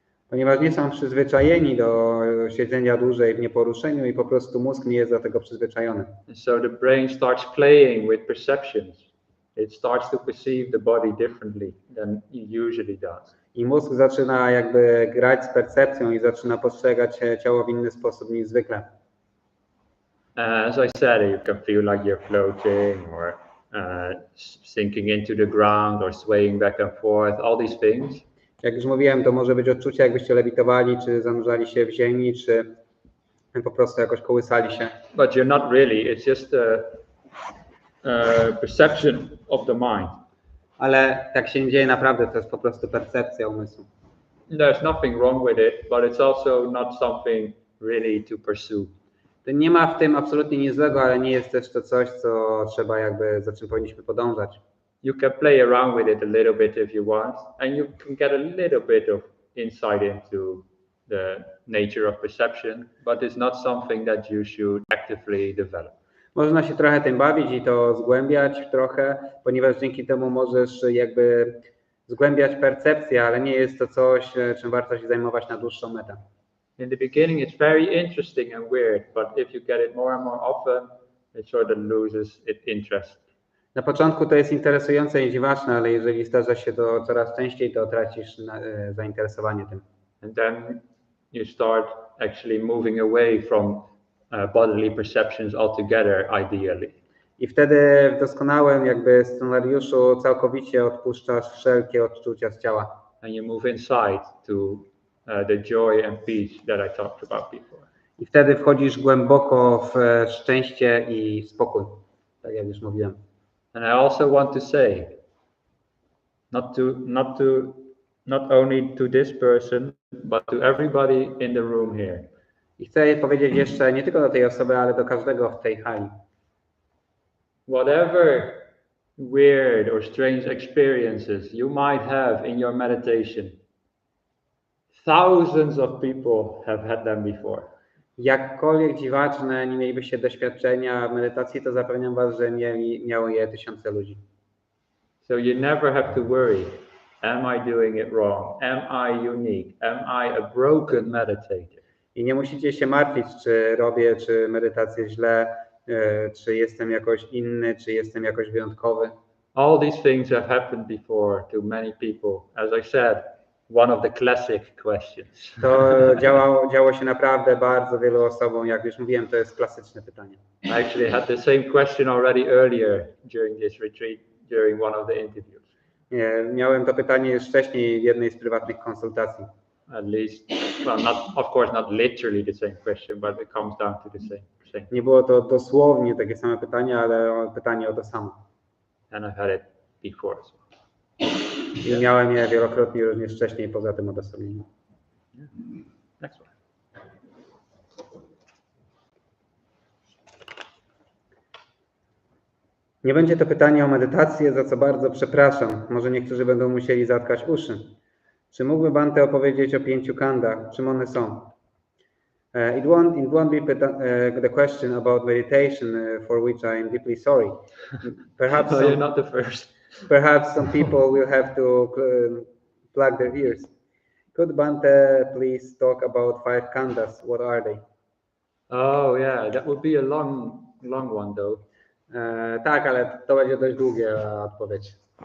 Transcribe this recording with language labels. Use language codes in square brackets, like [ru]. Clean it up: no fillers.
[pl] Ponieważ nie są przyzwyczajeni do siedzenia dłużej w nieporuszeniu i po prostu mózg nie jest do tego przyzwyczajony. [en] And so the brain starts playing with perceptions. It starts to perceive the body differently than it usually does. [pl] I mózg zaczyna jakby grać z percepcją i zaczyna postrzegać ciało w inny sposób niż zwykle. [en] As I said, you can feel like you're floating or sinking into the ground or swaying back and forth, all these things. [pl] Jak już mówiłem, to może być odczucie, jakbyście lewitowali, czy zanurzali się w ziemi, czy po prostu jakoś kołysali się. [en] But you're not really, it's just a perception of the mind. [pl] Ale tak się nie dzieje naprawdę, to jest po prostu percepcja umysłu. [en] There's nothing wrong with it, but it's also not something really to pursue. [pl] To nie ma w tym absolutnie nic złego, ale nie jest też to coś, co trzeba za czym powinniśmy podążać. [en] You can play around with it a little bit if you want, and you can get a little bit of insight into the nature of perception, but it's not something that you should actively develop. [pl] Można się trochę tym bawić i to zgłębiać trochę, ponieważ dzięki temu możesz jakby zgłębiać percepcję, ale nie jest to coś, czym warto się zajmować na dłuższą metę. [en] In the beginning, it's very interesting and weird, but if you get it more and more often, it sort of loses its interest. [pl] Na początku to jest interesujące i dziwaczne, ale jeżeli zdarza się to coraz częściej, to tracisz zainteresowanie tym. [en] And then you start actually moving away from bodily perceptions altogether, ideally. [pl] I wtedy w doskonałym jakby scenariuszu całkowicie odpuszczasz wszelkie odczucia z ciała. [en] And you move inside to the joy and peace that I talked about before. [pl] I wtedy wchodzisz głęboko w szczęście i spokój, tak jak już mówiłem. [en] And I also want to say, not only to this person, but to everybody in the room here. [pl] I chcę powiedzieć jeszcze nie tylko do tej osoby, ale do każdego w tej hali. [en] Whatever weird or strange experiences you might have in your meditation, thousands of people have had them before. [pl] Jakkolwiek dziwaczne nie mielibyście doświadczenia w medytacji, to zapewniam was, że miało je tysiące ludzi. [en] So you never have to worry. Am I doing it wrong? Am I unique? Am I a broken meditator? [pl] I nie musicie się martwić, czy medytację źle, czy jestem jakoś inny, czy jestem jakoś wyjątkowy. [en] All these things have happened before to many people. As I said, one of the classic questions. [pl] To działo się naprawdę bardzo wielu osobom, jak już mówiłem, to jest klasyczne pytanie. [en] I actually had the same question already earlier during this retreat, during one of the interviews. [pl] Miałem to pytanie już wcześniej w jednej z prywatnych konsultacji. [en] At least, well, of course not literally the same question, but it comes down to the same. [pl] Nie było to dosłownie takie same pytanie, ale pytanie o to samo. [en] And I've had it before. So. [pl] I miałem je wielokrotnie również wcześniej poza tym odosobnieniem. [en] Next one. [pl] Nie będzie to pytanie o medytację, za co bardzo przepraszam. Może niektórzy będą musieli zatkać uszy. Czy mógłby Bhante opowiedzieć o 5 kandach? Czym one są? [en] It won't be the question about meditation, for which I am deeply sorry. Perhaps you're not the first. Perhaps some people will have to plug their ears. Could Bhante please talk about 5 khandhas? What are they? Oh yeah, that would be a long one though. [pl] Tak, ale to będzie dość długie odpowiedź.